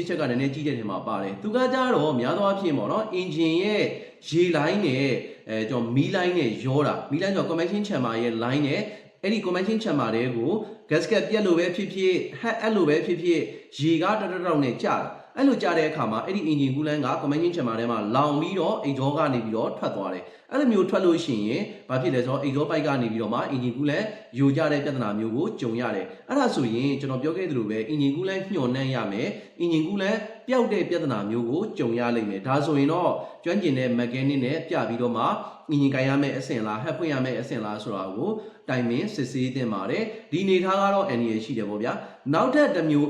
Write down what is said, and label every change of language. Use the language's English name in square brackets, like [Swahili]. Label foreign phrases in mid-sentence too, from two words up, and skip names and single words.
[Burmese] ချက်ကနည်းနည်းကြီးတဲ့ထဲမှာပါတယ်သူကကြတော့များသောအားဖြင့်ပေါ့နော်အင်ဂျင်ရဲ့ရေလိုင်းနဲ့ကျွန်တော်မီးလိုင်းနဲ့ရောတာမီးလိုင်းဆိုတော့ [English] convection chamber [Burmese] ရဲ့ line နဲ့အဲ့ဒီ [English] convection chamber [Burmese] တွေကို gasket ပြက် လို့ပဲဖြစ်ဖြစ် head အဲ့လိုပဲဖြစ်ဖြစ်ရေကတောက်နဲ့ကျတာအဲ့လိုကျတဲ့အခါမှာအဲ့ဒီ [English] engine coolant [Burmese] က [English] convection chamber [Burmese] ထဲမှာလောင်ပြီးတော့ exhaust ကနေပြီးတော့ထွက်သွားတယ်အဲ့လိုမျိုးထွက်လို့ရှိရင်ဘာဖြစ်လဲဆိုတော့ [English] exhaust pipe [Burmese] ကနေပြီးတော့မှ [English] engine coolant [Burmese] ယိုကျတဲ့ပြဿနာမျိုးကိုကြုံရတယ်အဲ့ဒါဆိုရင်ကျွန်တော်ပြောခဲ့သလိုပဲ [English] engine coolant [Burmese] ညှော်နှံ့ရမယ် [English] engine coolant [Burmese] ပျောက်တဲ့ပြဿနာမျိုးကိုကြုံရလိမ့်မယ်ဒါဆိုရင်တော့ကျွမ်းကျင်တဲ့ mechanic နဲ့ပြပြီးတော့မှ engine ကိုင်ရမယ့်အဆင့်လား head ဖွင့်ရမယ့်အဆင့်လားဆိုတာကိုတိုင်ပင်စစ်ဆေးတင်ပါတယ်ဒီအနေထားကတော့ NA ရှိတယ်ပေါ့ဗျာနောက်ထပ်တစ်မျိုး